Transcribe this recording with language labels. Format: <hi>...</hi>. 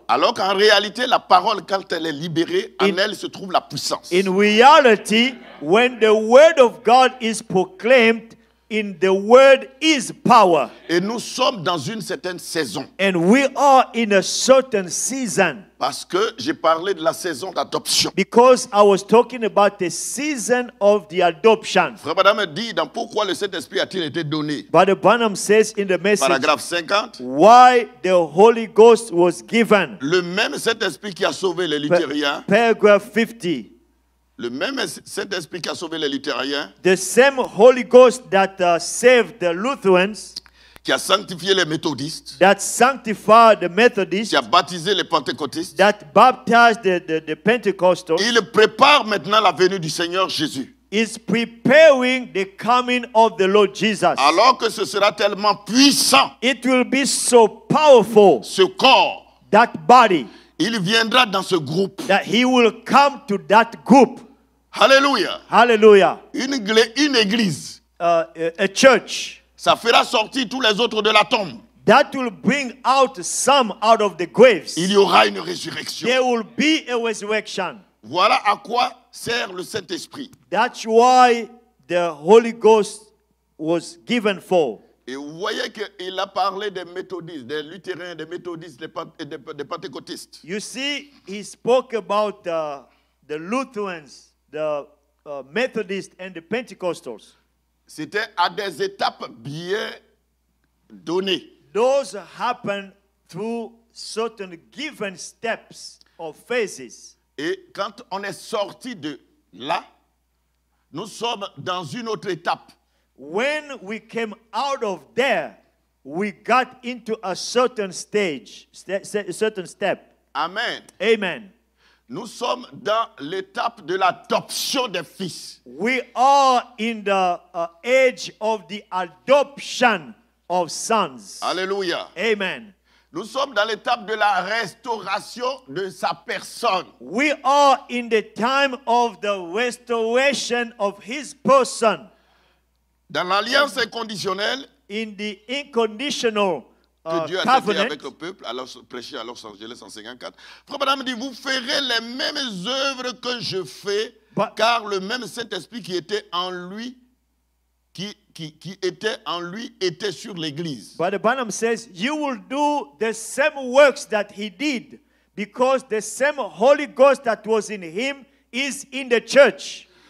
<fr>Alors qu'en réalité, la parole, quand elle est libérée, en elle se trouve la puissance.</fr> <en>In reality, when the word of God is proclaimed, in the word is power.</en> <fr>Et nous sommes dans une certaine saison.</fr> <en>And we are in a certain season.</en> <fr>Parce que j'ai parlé de la saison d'adoption.</fr> <en>Because I was talking about the season of the adoption.</en> <fr>Frère Branham dit dans Pourquoi le Saint-Esprit a-t-il été donné?</fr> <en>Brother Branham says in the message,</en> <fr>Paragraphe 50.</fr> <en>why the Holy Ghost was given.</en> <fr>Le même Saint-Esprit qui a sauvé les luthériens,</fr> <en>Paragraph 50.</en> <fr>le même Saint-Esprit qui a sauvé les luthériens,</fr> <en>The same Holy Ghost that saved the Lutherans,</en> <fr>qui a sanctifié les méthodistes,</fr> <en>that sanctified the Methodists,</en> <fr>qui a baptisé les pentecôtistes,</fr> <en>that baptized the Pentecostals,</en> <fr>il prépare maintenant la venue du Seigneur Jésus.</fr> <en>is preparing the coming of the Lord Jesus.</en> <fr>Alors que ce sera tellement puissant,</fr> <en>It will be so powerful,</en> <fr>ce corps,</fr> <en>that body,</en> <fr>il viendra dans ce groupe.</fr> <en>that he will come to that group. Alléluia. Hallelujah.</en> <fr>Une église,</fr> <en>A church</en> <fr>ça fera sortir tous les autres de la tombe.</fr> <en>that will bring out some out of the graves.</en> <fr>Il y aura une résurrection.</fr> <en>There will be a resurrection.</en> <fr>Voilà à quoi sert le Saint-Esprit.</fr> <en>That's why the Holy Ghost was given for.</en> <fr>Et vous voyez qu'il a parlé des méthodistes, des luthériens, des méthodistes, des pentecôtistes.</fr> <en>You see, he spoke about the Lutherans, the Methodists, and the Pentecostals.</en> <fr>C'était à des étapes bien données.</fr> <en>Those happen through certain given steps or phases.</en> <fr>Et quand on est sorti de là, nous sommes dans une autre étape.</fr> <en>When we came out of there, we got into a certain stage, a certain step. Amen. Amen.</en> <fr>Nous sommes dans l'étape de l'adoption des fils.</fr> <en>We are in the age of the adoption of sons. Alléluia. Amen.</en> <fr>Nous sommes dans l'étape de la restauration de sa personne.</fr> <en>We are in the time of the restoration of his person,</en> <fr>Dans l'alliance inconditionnelle</fr> <en>in the unconditional</en> <fr>que Dieu a traité</fr> <en>covenant.</en> <fr>avec le peuple, alors prêché à Los Angeles en 54. Frère Branham dit, vous ferez les mêmes œuvres que je fais, car le même Saint-Esprit qui était en lui, qui était en lui, était sur l'Église.</fr> <en>But Branham says, you will do the same works that he did, because the same Holy Ghost that was in him is in the church.</en>